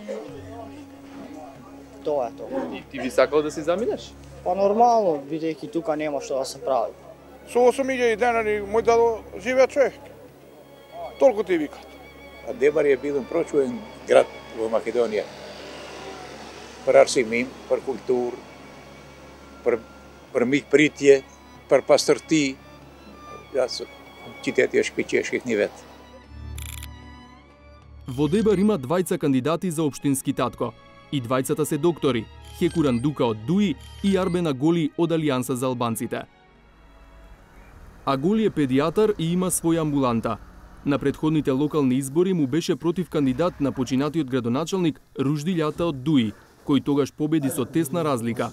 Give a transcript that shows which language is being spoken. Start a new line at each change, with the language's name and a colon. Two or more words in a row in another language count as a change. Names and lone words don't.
Macedonian: Тоа е тоа. И ти би сакал да си заминеш? Па нормално, бидејќи тука нема што да се прави. Со 8.000 денари мој дадо живее човек. Толку ти викат. А Дебар е бил прочуен град во Македонија.
Albanian: Per arsimim, per kultur, per mikpritje, per pastërti. Qyteti është shpëqeshkit një vet.
Macedonian: Во Дебар има двајца кандидати за општински татко. И двајцата се доктори, Хекуран Дука од ДУИ и Арбен Аголи од Алијанса за албанците. Аголи е педијатар и има своја амбуланта. На претходните локални избори му беше против кандидат на починатиот градоначалник Ружди Љата од ДУИ, кој тогаш победи со тесна разлика.